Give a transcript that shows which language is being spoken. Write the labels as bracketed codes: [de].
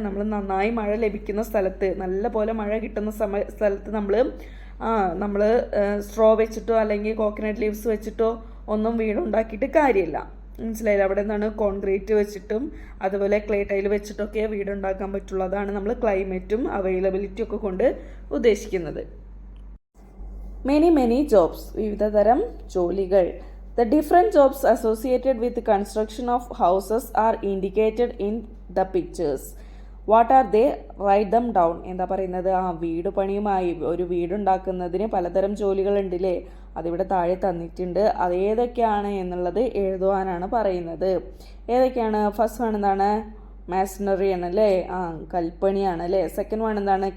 [ml] നമ്മൾ നന്നായി മഴ ലഭിക്കുന്ന സ്ഥലത്ത്, നല്ല പോലെ മഴ കിട്ടുന്ന സ്ഥലത്ത് നമ്മൾ സ്ട്രോ വെച്ചിട്ടോ അല്ലെങ്കിൽ കോക്കനട്ട് ലീവ്സ് വെച്ചിട്ടോ ഒന്നും വീടുണ്ടാക്കിയിട്ട് കാര്യമില്ല. മനസ്സിലായില്ല? അവിടെ എന്താണ്? കോൺക്രീറ്റ് വെച്ചിട്ടും അതുപോലെ ക്ലേ ടൈൽ വെച്ചിട്ടൊക്കെ വീടുണ്ടാക്കാൻ പറ്റുള്ളൂ. അതാണ് നമ്മൾ ക്ലൈമറ്റും അവൈലബിലിറ്റിയും ഒക്കെ കൊണ്ട് ഉദ്ദേശിക്കുന്നത്. [en] many jobs, [ml] വിവിധ തരം ജോലികൾ. [en] The different jobs associated with the construction of houses are indicated in the pictures. What are they? Write them down. [ml] എന്താ പറയുന്നത്? വീട് പണിയുമായി ഒരു വീടുണ്ടാക്കുന്നതിന് പലതരം ജോലികളുണ്ടല്ലേ, അതിവിടെ താഴെ തന്നിട്ടുണ്ട്. അത് ഏതൊക്കെയാണ് എന്നുള്ളത് എഴുതുവാനാണ് പറയുന്നത്. ഏതൊക്കെയാണ്? [en] first one [ml] എന്താണ്? മാസണറി ആണല്ലേ, കൽപ്പണിയാണ് അല്ലേ. [en] second one [ml] എന്താണ്?